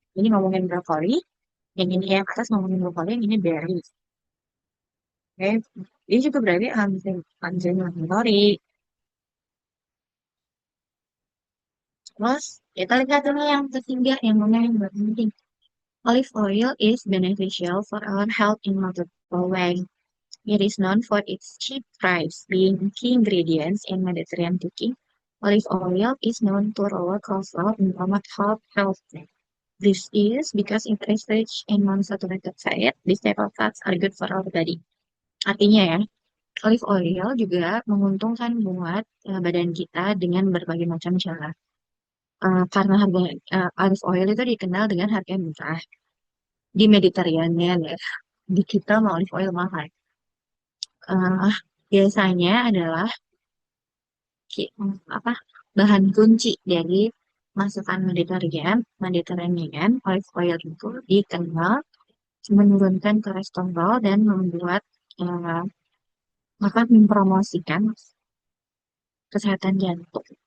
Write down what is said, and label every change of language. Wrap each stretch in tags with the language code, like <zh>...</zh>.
<id>Ini ngomongin brokoli, yang ini yang atas ngomongin brokoli, yang ini berry. Oke, ini juga berarti anti-inflammatory. Terus kita lihat ini yang ketiga yang mana yang penting.</id> <en>Olive oil is beneficial for our health in multiple ways. It is known for its cheap price, being key ingredients in Mediterranean cooking. Olive oil is known to lower cholesterol and promote heart health. This is because it is rich in monounsaturated fat. These type of fats are good for our body.</en> <id>Artinya ya, olive oil juga menguntungkan buat badan kita dengan berbagai macam cara. Karena harga olive oil itu dikenal dengan harga murah di Mediterranean ya. Di kita mau olive oil mahal. Eh, biasanya adalah apa bahan kunci dari masakan Mediterranean olive oil itu dikenal menurunkan kolesterol dan membuat eh, mempromosikan kesehatan jantung.</id>